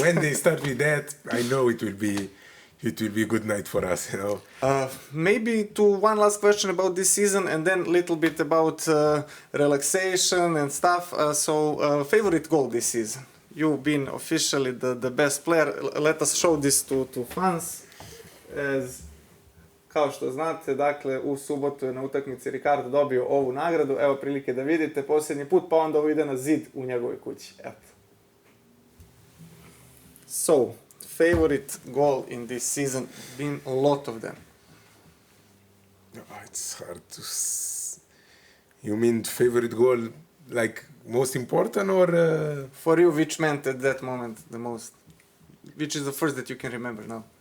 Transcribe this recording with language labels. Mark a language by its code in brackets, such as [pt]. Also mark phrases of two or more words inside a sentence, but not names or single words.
[en] Yes, when they start with that, I know it will be a good night for us, Maybe to one last question about this season, and then a little bit about relaxation and stuff. Favorite goal this season? You've been officially the best player. Let us show this to fans. [hr] Kao što znate, dakle, u subotu je na utakmici Rikardo dobio ovu nagradu. Evo prilike da vidite posljednji put, pa onda ovo ide na zid u njegovoj kući. Eto. [en] So, favorite goal in this season, been a lot of them. It's hard to... You mean favorite goal, like most important, or... For you, which meant at that moment the most? Which is the first that you can remember now?